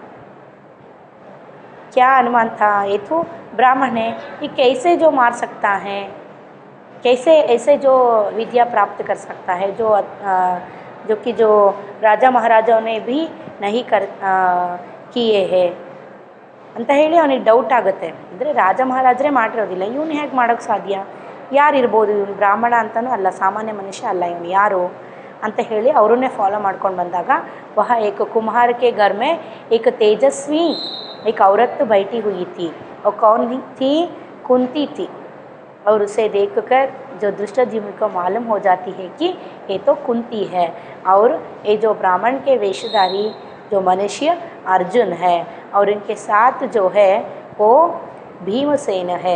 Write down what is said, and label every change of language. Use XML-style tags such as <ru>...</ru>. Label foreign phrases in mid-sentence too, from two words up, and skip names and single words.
<hi>क्या अनुमान था? ये तो ब्राह्मण है, ये कैसे जो मार सकता है, कैसे ऐसे जो विद्या प्राप्त कर सकता है जो राजा महाराजाओं ने भी नहीं किए हैं</hi> <kn>ಅಂತ ಹೇಳಿ ಅವನಿಗೆ ಡೌಟ್ ಆಗುತ್ತೆ. ಅಂದರೆ ರಾಜ ಮಹಾರಾಜರೇ ಮಾಡಿರೋದಿಲ್ಲ, ಇವನು ಹೇಗೆ ಮಾಡೋಕ್ಕೆ ಸಾಧ್ಯ, ಯಾರು ಇರ್ಬೋದು, ಇವನು ಬ್ರಾಹ್ಮಣ ಅಂತಲೂ ಅಲ್ಲ, ಸಾಮಾನ್ಯ ಮನುಷ್ಯ ಅಲ್ಲ, ಇವನು ಯಾರು ಅಂತ ಹೇಳಿ ಅವರನ್ನೇ ಫಾಲೋ ಮಾಡ್ಕೊಂಡು ಬಂದಾಗ</kn> <hi>वह एक कुम्हार के घर में एक तेजस्वी एक औरत बैठी हुई थी और कौन थी, कुंती थी। और उसे देखकर जो धृष्टद्युम्न को मालूम हो जाती है कि ये तो कुंती है और ये जो ब्राह्मण के वेशधारी जो मनुष्य अर्जुन है और इनके साथ जो है वो भीमसेन है।</hi>